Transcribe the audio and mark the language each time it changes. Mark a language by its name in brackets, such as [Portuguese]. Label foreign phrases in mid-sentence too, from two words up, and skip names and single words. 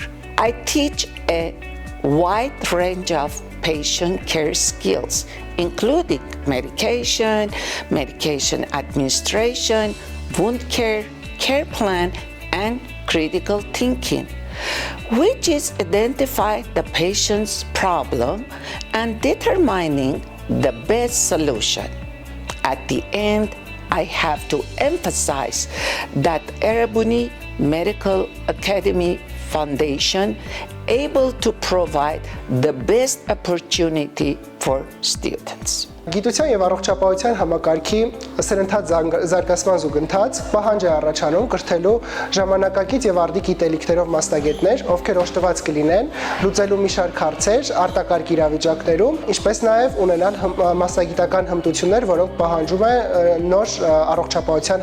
[English] I teach a wide range of patient care skills, including medication, medication administration, wound care, care plan, and critical thinking, which is identify the patient's problem and determining the best solution. At the end, I have to emphasize that Erebuni Medical Academy Foundation able to provide the best opportunity for students. [Armenian] Գիտության եւ առողջապահության համակարգի սրընթաց զարգացման զուգընթաց պահանջ է առաջանում կրթելու ժամանակակից եւ արդի գիտելիքներով մասնագետներ, ովքեր օժտված կլինեն լուծելու մի շարք հարցեր արտակարգ իրավիճակներում, ինչպես նաեւ ունենալ մասնագիտական հմտություններ, որոնք պահանջում է նոր առողջապահության